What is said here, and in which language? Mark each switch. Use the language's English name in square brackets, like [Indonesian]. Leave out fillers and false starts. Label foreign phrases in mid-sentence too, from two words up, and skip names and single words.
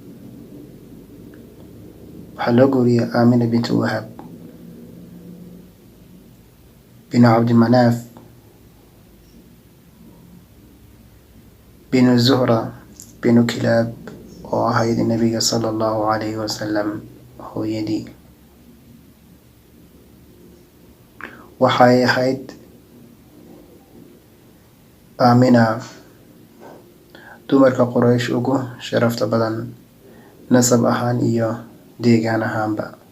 [Somali] waxaa loo guuriyey Aamina bintu Wahab binu Cabdimanaaf binu Zuhra binu Kilaab oo ahayd nabiga [Arabic] صلى الله عليه وسلم [Somali] hooyadii. waxay ahayd Aamina dumarka Quraysh ugu sharafta badan nasab ahaan iyo deegaan ahaanba.